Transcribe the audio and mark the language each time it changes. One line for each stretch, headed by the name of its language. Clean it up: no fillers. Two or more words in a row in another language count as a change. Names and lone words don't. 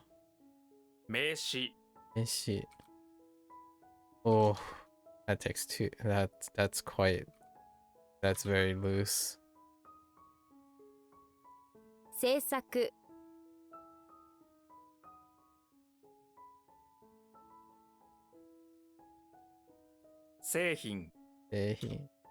Japanese: 名詞、
English: 飯。Oh, that takes two. That's quite. That's very loose.
Japanese: 制作、製品、製品。